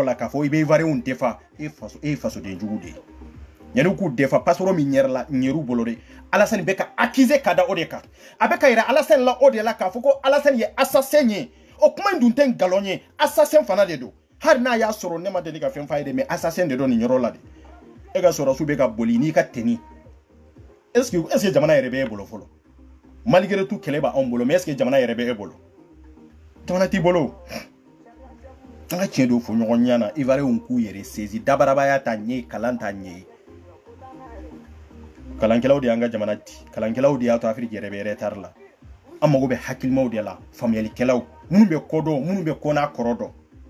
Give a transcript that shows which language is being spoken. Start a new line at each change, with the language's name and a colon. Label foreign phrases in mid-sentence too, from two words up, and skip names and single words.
Bambara: la k'a fɔ i bɛ ivoirien defa e ye fasoden jugu de ye yanni k'u defa passeport min yɛrɛ la ɲɛru bolo de Alassane bɛ ka accuser ka da o de kan a bɛ ka yira Alassane la o de la k'a fɔ ko Alassane ye assassin ye o kuma in dun tɛ nkalon ye assassin fana de don hali n'a y'a sɔrɔ ne ma deli ka fɛn f'a ye de
French: mais assassin
Bambara: de don nin yɔrɔ la de e ka sɔrɔsiw bɛ ka boli n'i ka tenue
French: est-ce que
Bambara: jamana yɛrɛ bɛ e bolo fɔlɔ
French: malgré tout
Bambara: kɛlɛ b'anw bolo
French: mais est-ce que
Bambara: jamana yɛrɛ bɛ e bolo jamana t'i bolo an ka tiɲɛ dɔw fɔ ɲɔgɔn ɲɛna ivoirien k'u yɛrɛ saisi dabarabaya ta ɲɛ kalan ta ɲɛ kalankɛlaw de y'an ka jamana di kalankɛlaw de y'a to Afrique yɛrɛ bɛ retard la an mago bɛ hakilimaw de la faamuyalikɛlaw minnu bɛ ko dɔn minnu bɛ ko n'a kɔrɔ dɔn